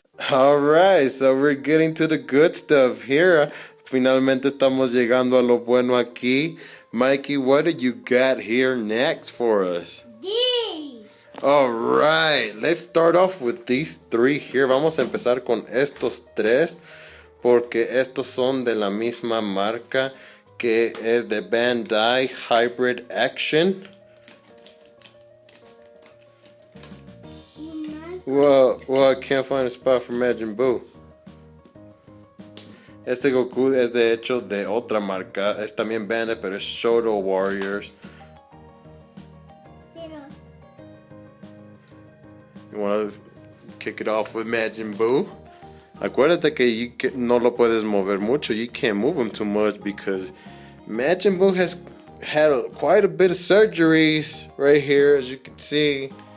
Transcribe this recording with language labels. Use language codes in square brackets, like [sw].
[en] Alright, so we're getting to the good stuff here. [es] Finalmente estamos llegando a lo bueno aquí. [en] Mikey, what do you got here next for us? These. Alright, let's start off with these three here. [es] Vamos a empezar con estos tres, porque estos son de la misma marca, que es de Bandai Hybrid Action. [en] Well, I can't find a spot for Majin Buu. [es] Este Goku es de hecho de otra marca. Es también Bandai, pero es Shodo Warriors. [en] You want to kick it off with Majin Buu? [es] Acuérdate que no lo puedes mover mucho. [en] You can't move him too much because Majin Buu has had quite a bit of surgeries right here, as you can see.